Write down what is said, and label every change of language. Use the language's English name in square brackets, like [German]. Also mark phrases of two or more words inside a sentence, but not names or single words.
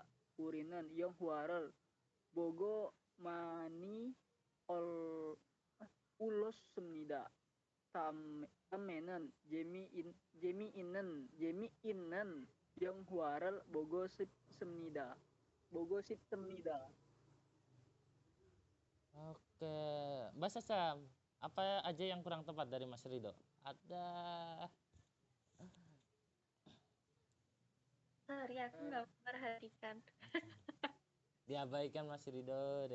[Korean] 우리는 영화를 보고 많이 울었습니다. 다음에는 재미있는 영화를 보고 싶습니다. [Indonesian] Oke, Mbak Sasa, apa aja yang kurang tepat dari Mas Rido? Ada. Sorry, aku nggak memperhatikan. Diabaikan Mas Rido deh.